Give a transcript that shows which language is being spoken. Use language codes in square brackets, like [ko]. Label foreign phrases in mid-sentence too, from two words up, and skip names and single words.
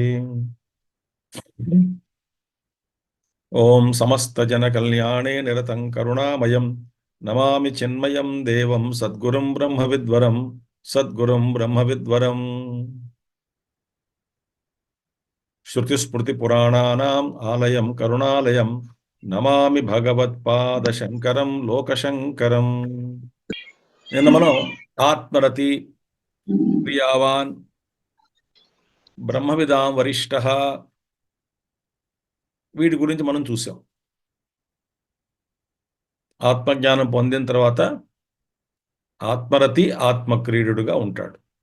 [sa] ओम समस्त जन कल्याणे निरतं करुणामयं नमामि चिन्मयं देवं सद्गुरुं ब्रह्मविद्वरं सद्गुरुं ब्रह्मविद्वरं. श्रुतिस्मृतिपुराणानाम् आलयं करुणालयं नमामि भगवत्पादशंकरं लोकशंकरं. [te] నిన్న మనం ఆత్మరతి, క్రియావాన్, బ్రహ్మవిదాం వరిష్ఠ వీటి గురించి మనం చూసాం. ఆత్మజ్ఞానం పొందిన తర్వాత ఆత్మరతి ఆత్మక్రీడుగా ఉంటాడు.